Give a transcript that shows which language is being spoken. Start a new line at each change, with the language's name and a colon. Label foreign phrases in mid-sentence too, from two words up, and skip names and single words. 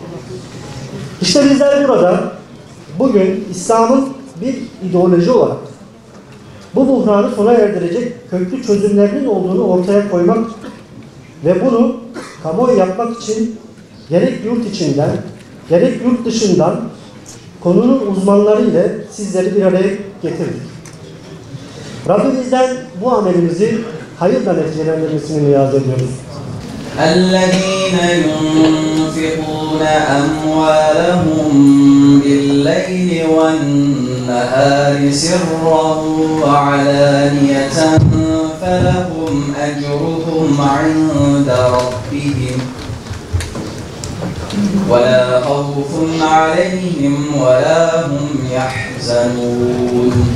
Turkish: İşte bizler burada bugün İslam'ın bir ideoloji olarak bu buhranı sona erdirecek köklü çözümlerinin olduğunu ortaya koymak ve bunu kamuoyu yapmak için gerek yurt içinden gerek yurt dışından konunun uzmanları ile sizleri bir araya getirdik. Rabbimizden bu amelimizi hayırla neticelendirmesini niyaz ediyoruz.
Arabic: الذين ينفقون أموالهم بالليل والنهار سرا وعلانية فلهم أجرهم عند ربهم ولا خوف عليهم ولا هم يحزنون